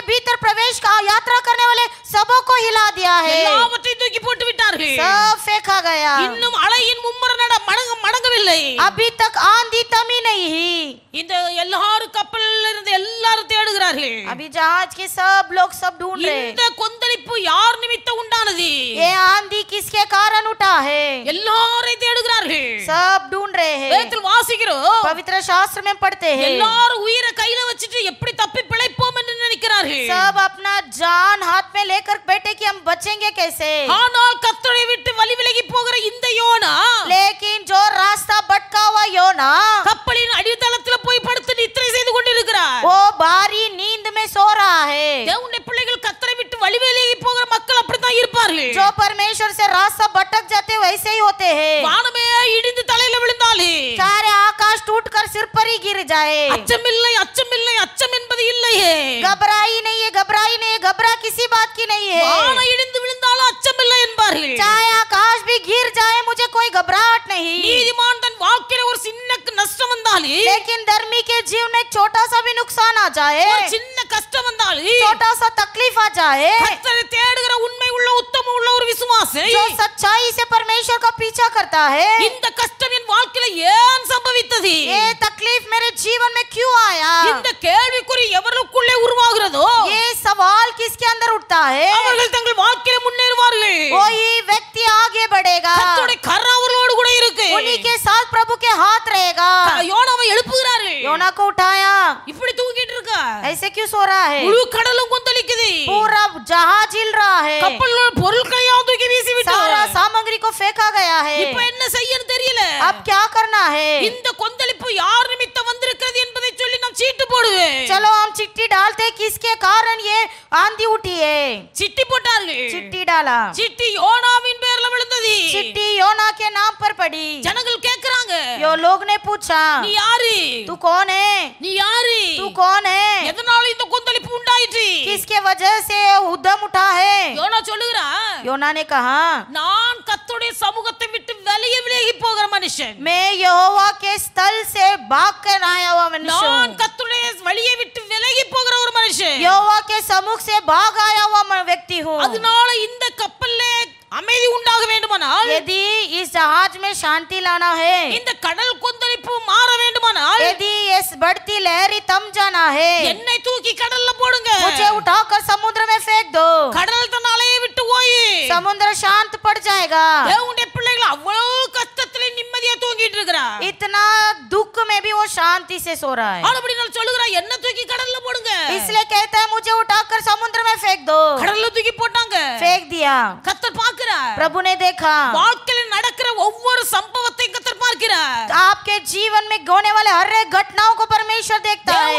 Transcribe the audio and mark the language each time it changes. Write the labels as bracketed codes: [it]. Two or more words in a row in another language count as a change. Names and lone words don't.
[hi] अंदर प्रवेश का यात्रा करने वाले सबों को हिला दिया है, [ta] எல்லாவற்றையும் தூக்கி போட்டு விட்டார்கள். [hi] सब फेंका गया. [ta] இன்னும் அலையின் மும்முர மடங்கவில்லை. [hi] अभी तक आंधी थमी नहीं. [ta] இந்த எல்லாரும் கப்பலில் இருந்து எல்லாரும் தேடுகிறார்கள். [hi] अभी जहाज के सब लोग सब ढूंढ रहे. [ta] இந்த கொந்தளிப்பு யார் நிமித்தம் உண்டானது? [hi] ये आंधी किसके कारण उठा है? [ta] எல்லாரையும் தேடுகிறார்கள். [hi] सब ढूंढ रहे हैं. [ta] வேதத்தில் வாசிக்கிறோம், [hi] पवित्र शास्त्र में पढ़ते हैं, [ta] எல்லாரும் உயிரை கையில வச்சிட்டு எப்படி தப்பி பிழைப்போம் என்று நினைக்கிறார்கள். [hi] सब अपना जान हाथ में लेकर बैठे कि हम बचेंगे कैसे. [ta] ஆனால் கர்த்தரை விட்டு வழி விலகி போகிற இந்த யோனா, [hi] लेकिन जो रास्ता भटका हुआ योना, [ta] கப்பலின் அடித்தளத்தில் போய் படுத்து நித்திரை செய்து கொண்டிருக்கிறார். [hi] वो भारी नींद में सो रहा है. [ta] தேவனுடைய பிள்ளைகள் கர்த்தரை விட்டு வழி விலகி போகிற மக்கள் அப்படித்தான் இருப்பார்கள். [hi] जो परमेश्वर से रास्ता भटक जाते वैसे ही होते हैं. [ta] வானமே இடிந்து தலையில விழுந்தாலே, [hi] सारे आकाश टूटकर सिर पर ही गिर जाए. [ta] அச்சமில்லை அச்சமில்லை அச்சம் என்பது இல்லையே. [hi] घबराई नहीं है, घबराई नहीं है, घबरा किसी बात की नहीं है. [ta] வானம் இடிந்து விழுந்தாலும் அச்சமில்லை என்பார்கள். [hi] चाहे आकाश भी गिर जाए मुझे कोई घबराहट नहीं. [ta] நீதிமான் தன் வாழ்க்கையில ஒரு சின்ன நஷ்டம் வந்தாலே, [hi] लेकिन धर्मी के जीवन में एक छोटा सा भी नुकसान आ जाए, [ta] ஒரு சின்ன கஷ்டம் வந்தாலே, [hi] छोटा सा तकलीफ आ जाए, [ta] கர்த்தரை தேடுகிற உண்மை உள்ள உத்தமம் உள்ள ஒரு விசுவாசி, [hi] जो सच्चाई से परमेश्वर का पीछा करता है, [ta] இந்த கஷ்டம் என் வாழ்க்கையில ஏன் சம்பவித்தது, [hi] ये तकलीफ मेरे जीवन में क्यों आया, [ta] இந்த கேள்விக்குறி எவருக்குள்ளே உருவாகிறதோ, [hi] ये सवाल किसके अंदर उठता है, [ta] அவர்கள் தங்கள் வாழ்க்கையில முன்னேறுவார்கள். [hi] वही व्यक्ति आगे बढ़ेगा. [ta] கர்த்தருடைய கரம் அவர்களோடு கூட இருக்கு. [hi] उन्हीं के साथ प्रभु के हाथ रहेगा. [ta] யோனாவை எழுப்புகிறார்கள். [hi] योना को उठाया. [ta] இப்படி தூங்கிட்டு இருக்கா, [hi] ऐसे क्यों सो रहा है? [ta] முழு கடலும் கொந்தளிக்குது. [hi] पूरा जहाज हिल रहा है. [ta] கப்பல்ல பொருட்களையும் தூக்கி வீசி விட்டார். [hi] सारा सामग्री को फेंका गया है. [ta] இப்ப என்ன செய்யன்னு தெரியல. [hi] अब क्या करना है? [ta] இந்த கொந்தளிப்பு யார் நிமித்தம் வந்திருக்கிறது என்பதை சொல்லி நாம் சீட்டு போடுவேன். [hi] चलो हम चिट्ठी डालते किसके कारण ये आंधी उठी है. [ta] சிட்டி போட்டார்கள். [hi] चिट्ठी डाला. [ta] சிட்டி யோனாவின் பேர்ல விழுந்தது. [hi] चिट्ठी योना के नाम पर पड़ी. [ta] ஜனங்கள் கேக்குறாங்க, [hi] यो लोग ने पूछा, [ta] நீ யாரு? [hi] तू कौन है? [ta] நீ யாரு? [hi] तू कौन है? [ta] எதனால இந்த கொந்தளிப்பு உண்டாயிற்று? [hi] किसके वजह से उद्यम उठा है? [ta] யோனா சொல்லுகிறா, [hi] योना ने कहा, [ta] நான் கர்த்தருடைய சமூகத்தை விட்டு வெளியே விலகி போகிற மனுஷன். [hi] मैं यहोवा के स्थल से भाग कर आया हुआ मनुष्य [ta] நான் [hi] हूँ. [ta] கர்த்தருடைய வழியை விட்டு விலகி போகிற ஒரு மனுஷன். [hi] यहोवा के सम्मुख से भाग आया हुआ व्यक्ति हूँ. [ta] அதனால இந்த கப்பல்ல அமைதி உண்டாக வேண்டுமானால், [hi] यदि इस जहाज में शांति लाना है, [ta] இந்த கடல் கொந்தளிப்பு மாற வேண்டுமானால், [hi] यदि इस बढ़ती लहरी थम जाना है, [ta] என்னை தூக்கி கடல்ல போடுங்க. [hi] मुझे उठाकर समुद्र में फेंक दो. [ta] கடல் தன் அலையை விட்டு ஓய். [hi] समुद्र शांत पड़ जाएगा. [ta] தேவனுடைய பிள்ளைகள் அவ்வளவு கஷ்டத்திலே நிம்மதியா தூங்கிட்டு இருக்கிறா. [hi] इतना दुख में भी वो शांति से सो रहा है. [ta] அப்படி நான் சொல்லுகிறா, என்ன தூக்கி கடல்ல போடுங்க. [hi] इसलिए कहता है मुझे उठाकर समुद्र में फेंक दो. [ta] கடல்ல தூக்கி போட்டாங்க. [hi] फेंक दिया. [ta] கர்த்தர் பார்க்கிறார். [hi] प्रभु ने देखा. [ta] வாழ்க்கையில நடக்கிற ஒவ்வொரு சம்பவத்தையும் கர்த்தர் பார்க்கிறார். [hi] आपके जीवन में होने वाले हर एक घटनाओं को परमेश्वर देखता है.